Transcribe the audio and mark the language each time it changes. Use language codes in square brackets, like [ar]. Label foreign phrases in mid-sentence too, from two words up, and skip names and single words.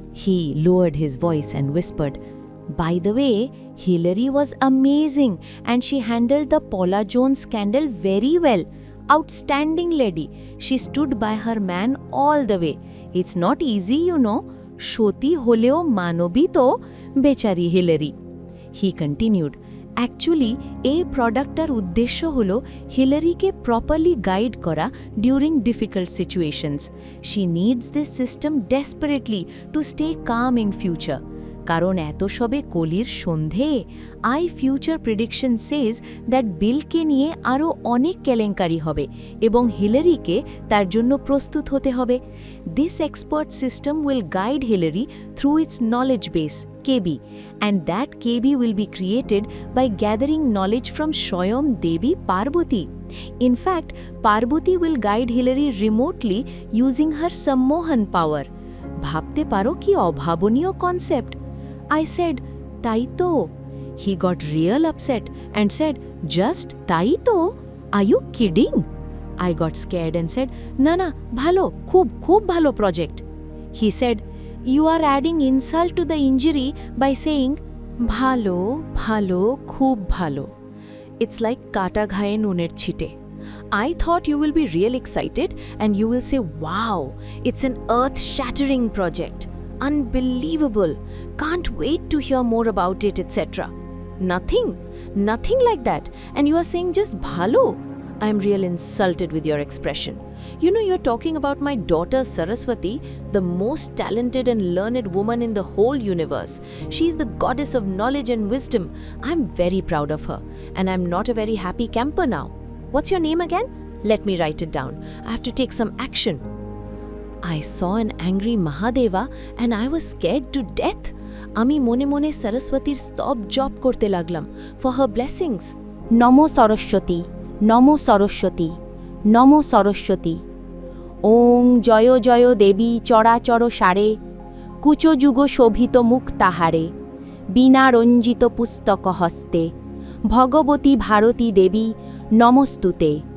[en] He lowered his voice and whispered, "By the way, Hillary was amazing and she handled the Paula Jones scandal very well. Outstanding lady. She stood by her man all the way. It's not easy, you know. [bn] সতী হলেও মানবী তো বেচারি Hillary." [en] He continued, "Actually, [bn] এই প্রোডাক্টটার উদ্দেশ্য হলো হিলারিকে [en] properly guide [bn] করা [en] during difficult situations. she needs this system desperately to stay calm in future. [bn] কারণ এত সবে কলির সন্ধে [en] AI future prediction says that [bn] বিলকে নিয়ে আরও অনেক কেলেঙ্কারি হবে এবং হিলারিকে তার জন্য প্রস্তুত হতে হবে। [en] this expert system will guide Hillary through its knowledge base KB, and that KB will be created by gathering knowledge from Swayam Devi Parvati. In fact, Parvati will guide Hillary remotely using her Sammohan power. [bn] ভাবতে পারো কি অভাবনীয় concept. [en] I said, [bn] "তাই তো." [en] He got real upset and said, "Just [bn] তাই তো? [en] Are you kidding?" I got scared and said, [bn] "না না, ভালো, খুব ভালো project." [en] He said, "You are adding insult to the injury by saying, [bn] ভালো, ভালো, খুব ভালো. [en] It's like [bn] কাটা ঘায়ে নুনের ছিটে. [en] I thought you will be real excited and you will say, wow, it's an earth-shattering project. Unbelievable. Can't wait to hear more about it, etc. Nothing like that. And you are saying just bhalo. I am real insulted with your expression. You know, you're talking about my daughter Saraswati, the most talented and learned woman in the whole universe. She's the goddess of knowledge and wisdom. I'm very proud of her, and I'm not a very happy camper now. What's your name again? Let me write it down. I have to take some action." I saw an angry Mahadeva and I was scared to death. [bn] আমি মনে মনে Saraswatir স্তব জপ করতে লাগলাম [en] for her blessings. [sa] Namo Saraswati, Namo Saraswati, Namo Saraswati. ওং জয় জয় দেবী চরাচর সারে, কুচযুগ শোভিত মুখ তাহারে, বীণা রঞ্জিত পুস্তক হস্তে, ভগবতী ভারতী দেবী নমস্তুতে।